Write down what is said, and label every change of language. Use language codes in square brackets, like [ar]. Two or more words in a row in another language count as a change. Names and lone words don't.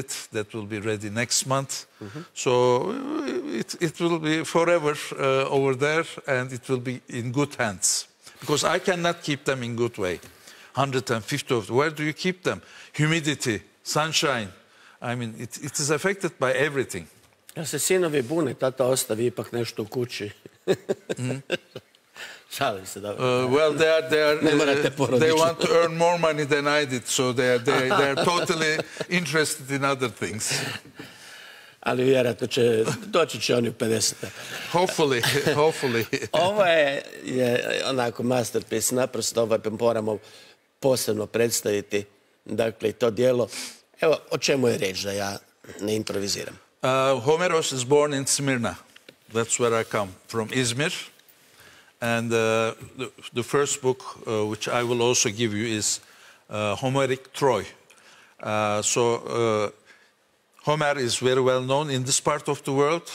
[en] That will be ready next month. So it will be forever over there, and it will be in good hands. Because I cannot keep them in good way. 150 of them. Where do you keep them? Humidity, sunshine. I mean, it is affected by everything. [hr] Ja se sinovi bune, tata ostavi ipak nešto u kući. Šalim se, dobro. [en] Well, they want to earn more money than I did, so they are totally interested in other things. [hr] Ali vjerojatno doći će oni u 50. [en] Hopefully. [hr] Ovo je onako masterpiece, naprosto moramo posebno predstaviti, dakle, to dijelo. Evo, o čemu je riječ, da ja ne improviziram. [en] Homeros is born in Smyrna. That's where I come from, Izmir. And the first book, which I will also give you, is Homeric Troy. Homer is very well known in this part of the world.